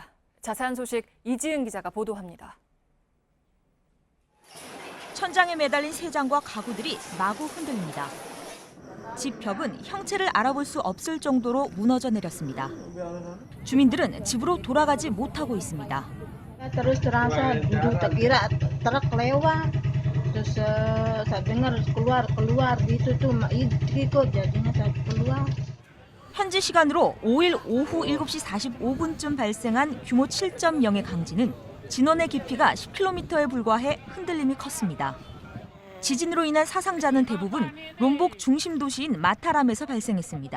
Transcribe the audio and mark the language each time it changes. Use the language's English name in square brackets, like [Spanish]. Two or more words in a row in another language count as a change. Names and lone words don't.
[Korean] 자세한 소식 이지은 기자가 보도합니다. 천장에 매달린 세장과 가구들이 마구 흔들립니다. 집 벽은 형체를 알아볼 수 없을 정도로 무너져 내렸습니다. 주민들은 집으로 돌아가지 못하고 있습니다. [Indonesian] Terus terasa tak kira truk lewat, terus saya dengar keluar gitu tuh ikut jadinya saya keluar. [Korean] 현지 시간으로 5일 오후 7시 45분쯤 발생한 규모 7.0의 강진은 진원의 깊이가 10km에 불과해 흔들림이 컸습니다. 지진으로 인한 사상자는 대부분 롬복 중심 도시인 마타람에서 발생했습니다.